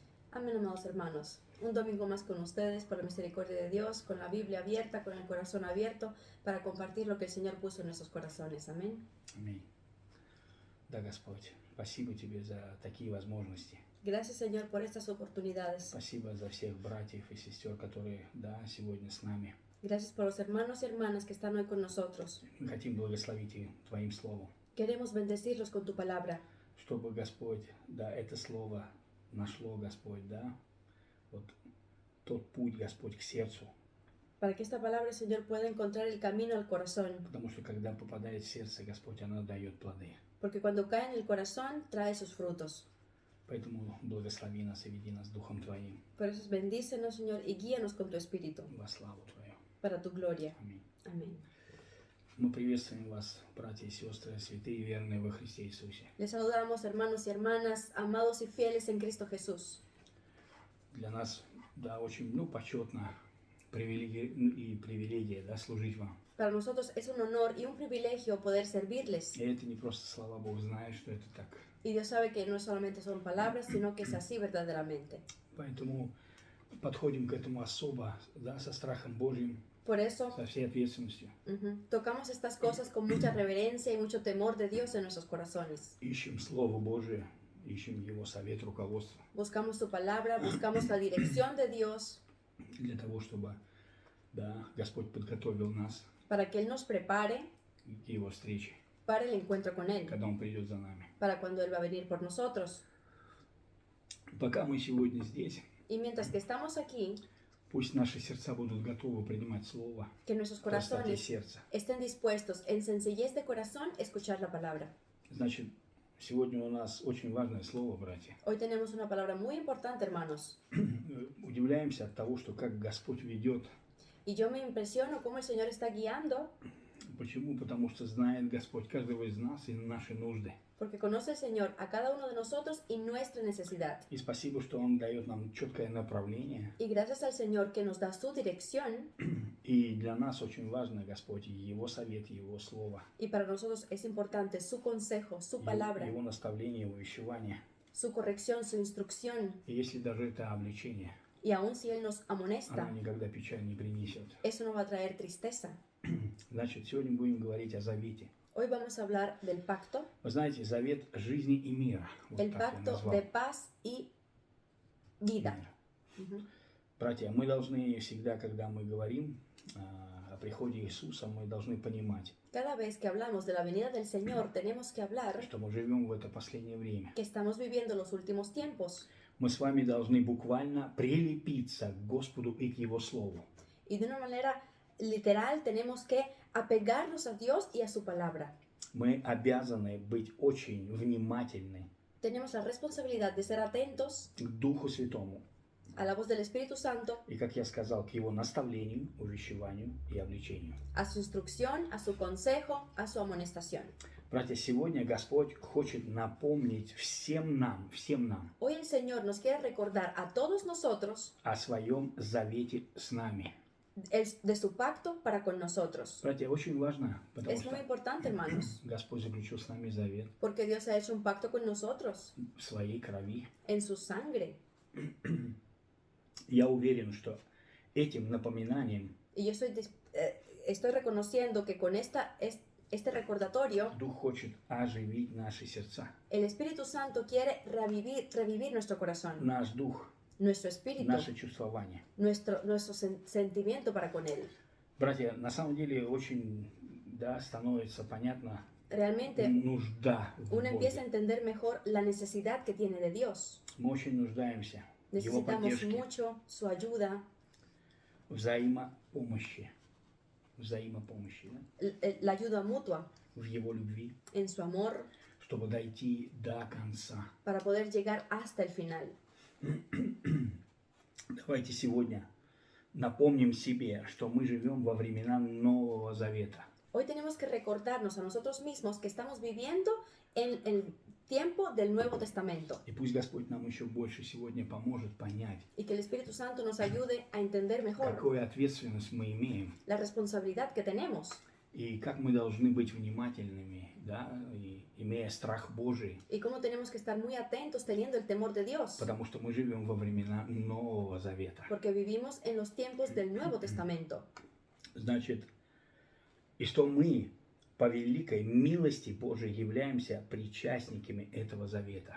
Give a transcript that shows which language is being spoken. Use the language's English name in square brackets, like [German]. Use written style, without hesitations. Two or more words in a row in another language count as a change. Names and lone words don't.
[Spanish] Amén, amados hermanos. Un domingo más con ustedes, por la misericordia de Dios, con la Biblia abierta, con el corazón abierto, para compartir lo que el Señor puso en nuestros corazones. Amén. [Russian] Аминь. Да, Господь, спасибо Тебе за такие возможности. [Spanish] Gracias, Señor, por estas oportunidades. [Russian] Спасибо за всех братьев и сестер, которые, сегодня с нами. [Spanish] Gracias por los hermanos y hermanas que están hoy con nosotros. [Russian] Мы хотим благословить их Твоим Словом, [Spanish] Queremos bendecirlos con tu palabra, [Russian] чтобы, Господь, это Слово нашло, Господь, вот тот путь, Господь, к сердцу. [Spanish] para que esta palabra, Señor, pueda encontrar el camino al corazón. [Russian] Потому что, когда попадает в сердце, Господь, она дает плоды. [Spanish] Porque cuando cae en el corazón, trae sus frutos. [Russian] Поэтому благослови нас и веди нас Духом Твоим [Spanish] Por eso bendícenos, Señor, y guíanos con tu Espíritu, [Russian] во славу Твою. [Spanish] para tu gloria. [Russian] Аминь. [Spanish] Amén. [Russian] Мы приветствуем вас, братья и сестры, святые и верные во Христе Иисусе. [Spanish] Les saludamos, hermanos y hermanas, amados y fieles en Cristo Jesús. [Russian] Для нас, очень, почетно, привилегия, служить вам. [Spanish] Para nosotros es un honor y un privilegio poder servirles. [Russian] И это не просто слова, Бог знает, что это так. [Spanish] Y Dios sabe que no solamente son palabras, sino que es así verdaderamente. [Russian] Поэтому подходим к этому особо, со страхом Божьим, [Spanish] Por eso [Russian] со всей ответственностью. [Spanish] Tocamos estas cosas con mucha reverencia y mucho temor de Dios en nuestros corazones. [Russian] Ищем Слово Божие, ищем Его совет, руководство, [Spanish] Buscamos su palabra, buscamos la dirección de Dios [Russian] для того, чтобы, Господь подготовил нас [Spanish] para que Él nos prepare [Russian] к Его встрече, [Spanish] para el encuentro con Él, [Russian] когда Он придет за нами. [Spanish] para cuando Él va a venir por nosotros. [Russian] Пока мы сегодня здесь, [Spanish] Y mientras que estamos aquí, [Russian] пусть наши сердца будут готовы принимать Слово, [Spanish] que nuestros [Russian] в простоте [Spanish] corazones [Russian] сердца. [Spanish] estén dispuestos en sencillez de corazón a escuchar la palabra. [Russian] Значит, сегодня у нас очень важное слово, братья. [Spanish] Hoy tenemos una palabra muy importante, hermanos. [Russian] Удивляемся от того, что как Господь ведет. [Spanish] Y yo me impresiono cómo el Señor está guiando, [Russian] Почему? Потому что знает Господь каждого из нас и наши нужды. [Spanish] porque conoce el Señor a cada uno de nosotros y nuestra necesidad. [Russian] И спасибо, что Он дает нам четкое направление. [Spanish] Y gracias al Señor que nos da su dirección, [Russian] И для нас очень важно, Господь, Его совет, Его слово, [Spanish] y para nosotros es importante su consejo, su palabra, [Russian] Его наставление, Его увещевание. [Spanish] su corrección, su instrucción. [Russian] И если даже это обличение, [Spanish] Y aun si Él nos amonesta, [Russian] оно никогда печаль не принесет. [Spanish] eso no va a traer tristeza. [Russian] Значит, сегодня будем говорить о завете. [Spanish] Hoy vamos a hablar del pacto, [Russian] Вы знаете, завет жизни и мира. Вот [Spanish] el [Russian] так я [Spanish] pacto [Russian] назвал. [Spanish] de paz y vida. [Russian] Мир. Братья, мы должны всегда, когда мы говорим о приходе Иисуса, мы должны понимать, [Spanish] Cada vez que hablamos de la venida del Señor, tenemos que hablar [Russian] что мы живем в это последнее время. [Spanish] que estamos viviendo los últimos tiempos. [Russian] Мы с вами должны буквально прилепиться к Господу и к Его Слову. [Spanish] Y de una manera literal tenemos que apegarnos a Dios y a su palabra. [Russian] Мы обязаны быть очень внимательны [Spanish] Tenemos la responsabilidad de ser atentos [Russian] к Духу Святому. [Spanish] a la voz del Espíritu Santo, [Russian] И, как я сказал, к Его наставлению, увещеванию и обличению. [Spanish] a su instrucción, a su consejo, a su amonestación. [Russian] Братья, сегодня Господь хочет напомнить всем нам, [Spanish] Hoy el Señor nos quiere recordar a todos nosotros [Russian] о своем завете с нами. [Spanish] de su pacto para con nosotros. [Russian] Братья, очень важно, потому [Spanish] Es muy [Russian] что [Spanish] importante, hermanos, [Russian] Господь заключил с нами завет [Spanish] porque Dios ha hecho un pacto con nosotros [Russian] в своей крови. [Spanish] en su sangre. [Russian] Я уверен, что этим напоминанием [Spanish] Y yo estoy reconociendo que con este recordatorio, [Russian] Дух хочет оживить наши сердца. [Spanish] el Espíritu Santo quiere revivir nuestro corazón, [Russian] Наш дух, [Spanish] nuestro espíritu, [Russian] наше чувствование. [Spanish] nuestro sentimiento para con Él. [Russian] Братья, на самом деле очень, становится понятно [Spanish] Realmente [Russian] нужда в [Spanish] uno empieza a [Russian] Боге. [Spanish] entender mejor la necesidad que tiene de Dios. [Russian] Мы очень нуждаемся в Его [Spanish] Necesitamos [Russian] поддержке, [Spanish] mucho su ayuda, [Russian] взаимопомощи, [Spanish] la ayuda mutua [Russian] в Его любви, [Spanish] en su amor [Russian] чтобы дойти до конца. [Spanish] para poder llegar hasta el final. [Russian] Давайте сегодня напомним себе, что мы живем во времена Нового Завета. [Spanish] Hoy tenemos que recordarnos a nosotros mismos que estamos viviendo en el tiempo del Nuevo Testamento [Russian] И пусть Господь нам еще больше сегодня поможет понять, [Spanish] y que el Espíritu Santo nos ayude a entender mejor [Russian] какую ответственность мы имеем [Spanish] la responsabilidad que tenemos [Russian] И как мы должны быть внимательными, да, и имея страх Божий, [Spanish] Y cómo tenemos que estar muy atentos teniendo el temor de Dios. [Russian] потому что мы живем во времена Нового Завета. [Spanish] Porque vivimos en los tiempos del Nuevo Testamento. [Russian] Значит, и что мы по великой милости Божией являемся причастниками этого завета.